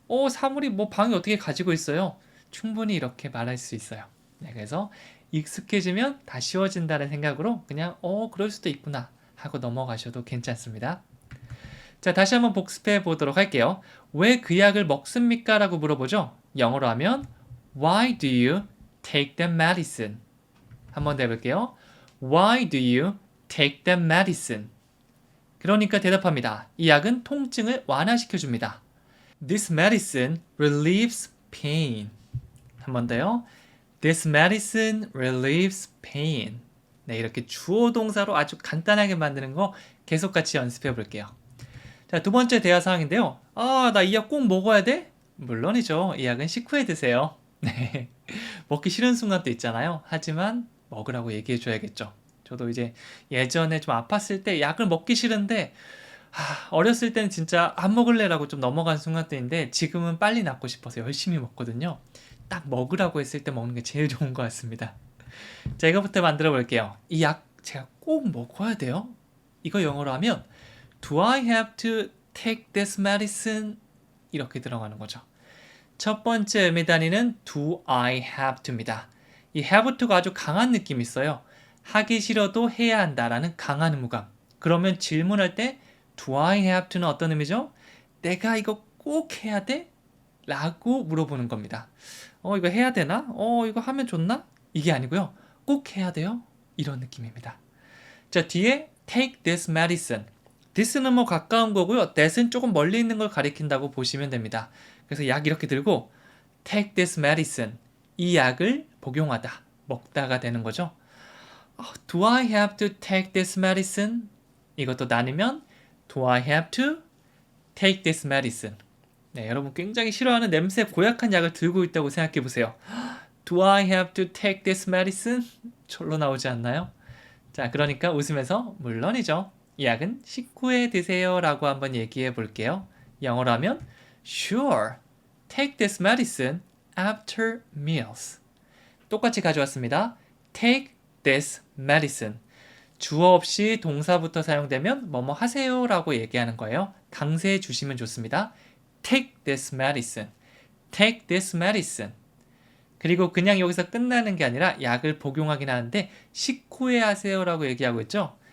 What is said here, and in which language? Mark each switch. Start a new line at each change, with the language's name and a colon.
Korean: 사물이 뭐 방이 어떻게 가지고 있어요? 충분히 이렇게 말할 수 있어요. 네, 그래서 익숙해지면 다 쉬워진다는 생각으로 그냥 그럴 수도 있구나 하고 넘어가셔도 괜찮습니다. 자, 다시 한번 복습해 보도록 할게요. 왜 그 약을 먹습니까? 라고 물어보죠. 영어로 하면
English: Why do you take that medicine?
Korean: 한번 더 해볼게요.
English: Why do you take that medicine?
Korean: 그러니까 대답합니다. 이 약은 통증을 완화시켜 줍니다.
English: This medicine relieves pain.
Korean: 한번 더요.
English: This medicine relieves pain.
Korean: 네, 이렇게 주어 동사로 아주 간단하게 만드는 거 계속 같이 연습해 볼게요. 자, 두 번째 대화 상황인데요. 나 이 약 꼭 먹어야 돼? 물론이죠. 이 약은 식후에 드세요. 네. 먹기 싫은 순간도 있잖아요. 하지만 먹으라고 얘기해 줘야겠죠. 저도 이제 예전에 좀 아팠을 때 약을 먹기 싫은데 어렸을 때는 진짜 안 먹을래라고 좀 넘어간 순간대인데 지금은 빨리 낫고 싶어서 열심히 먹거든요. 딱 먹으라고 했을 때 먹는 게 제일 좋은 것 같습니다. 자, 이거부터 만들어 볼게요. 이 약 제가 꼭 먹어야 돼요? 이거 영어로 하면
English: Do I have to take this medicine?
Korean: 이렇게 들어가는 거죠. 첫 번째 의미 단위는
English: Do I have to
Korean: 입니다. 이 have to가 아주 강한 느낌이 있어요. 하기 싫어도 해야 한다라는 강한 의무감. 그러면 질문할 때
English: Do I have to
Korean: 는 어떤 의미죠? 내가 이거 꼭 해야 돼? 라고 물어보는 겁니다. 이거 해야 되나? 이거 하면 좋나? 이게 아니고요. 꼭 해야 돼요? 이런 느낌입니다. 자, 뒤에
English: take this medicine.
Korean: this는 뭐 가까운 거고요. that은 조금 멀리 있는 걸 가리킨다고 보시면 됩니다. 그래서 약 이렇게 들고
English: take this medicine.
Korean: 이 약을 복용하다. 먹다가 되는 거죠.
English: Do I have to take this medicine?
Korean: 이것도 나누면
English: Do I have to take this medicine?
Korean: 네, 여러분 굉장히 싫어하는 냄새 고약한 약을 들고 있다고 생각해 보세요.
English: Do I have to take this medicine?
Korean: 절로 나오지 않나요? 자, 그러니까 웃으면서 물론이죠. 이 약은 식후에 드세요 라고 한번 얘기해 볼게요. 영어로 하면
English: Sure, take this medicine after meals.
Korean: 똑같이 가져왔습니다.
English: Take this medicine.
Korean: 주어 없이 동사부터 사용되면 뭐뭐 하세요 라고 얘기하는 거예요. 강세해 주시면 좋습니다.
English: Take this medicine. Take this medicine.
Korean: 그리고 그냥 여기서 끝나는 게 아니라 약을 복용하긴 하는데 식후에 하세요 라고 얘기하고 있죠.